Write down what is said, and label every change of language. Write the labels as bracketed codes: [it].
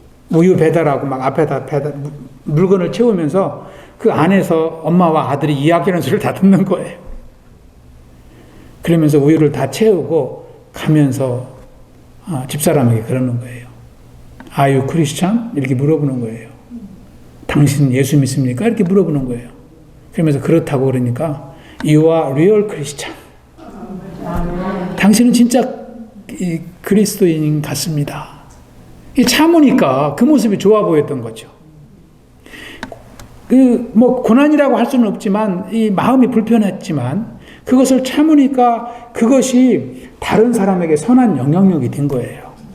[ko] 우유 배달하고 막 앞에다 물건을 채우면서 그 안에서 엄마와 아들이 이야기하는 소리를 다 듣는 거예요. 그러면서 우유를 다 채우고 가면서 집사람에게 그러는 거예요. [en] Are you Christian? [ko] 이렇게 물어보는 거예요. 당신 예수 믿습니까? 이렇게 물어보는 거예요. 그러면서 그렇다고 그러니까 [en] You are real Christian. [ko] 당신은 진짜 그리스도인 같습니다. 참으니까 그 모습이 좋아 보였던 거죠. 뭐 고난이라고 할 수는 없지만 이 마음이 불편했지만 그것을 참으니까 그것이 다른 사람에게 선한 영향력이 된 거예요.